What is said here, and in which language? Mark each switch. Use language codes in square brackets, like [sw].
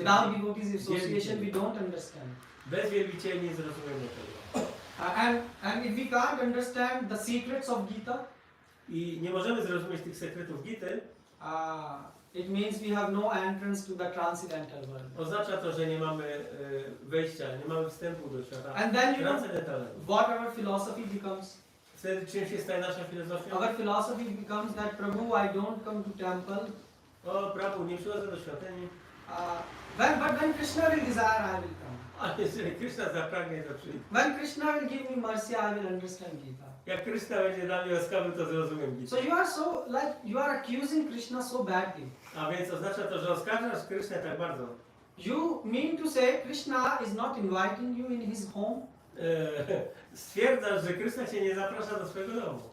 [en] Without devotees association we don't understand. [pl] Bez wielbicieli nie zrozumiemy tego. [en] And if we can't understand the secrets of Gita, [pl] I nie możemy zrozumieć tych sekretów Gity, [en] it means we have no entrance to the transcendental world. [pl] oznacza to, że nie mamy wejścia, nie mamy wstępu do świata [en] And then you know [pl] transcendentalnego. [en] what our philosophy becomes. [pl] Wtedy czym się staje nasza filozofia? [en] Our philosophy becomes that Prabhu, I don't come to temple. [pl] O, Prabhu, nie przychodzę do świątyni. [en] But when Krishna will desire, I will come. [pl] A jeżeli Krishna zapragnie, to przyjdę. [en] When Krishna will give me mercy, I will understand Gita. [pl] Jak Krishna będzie dla mnie łaskawy, to zrozumiem Gitę. [en] So you are so you are accusing Krishna so badly. [pl] A więc oznacza to, że oskarżasz Krishnę tak bardzo. [en] You mean to say Krishna is not inviting you in his home? [pl] Stwierdzasz, że Krishna cię nie zaprasza do swojego domu.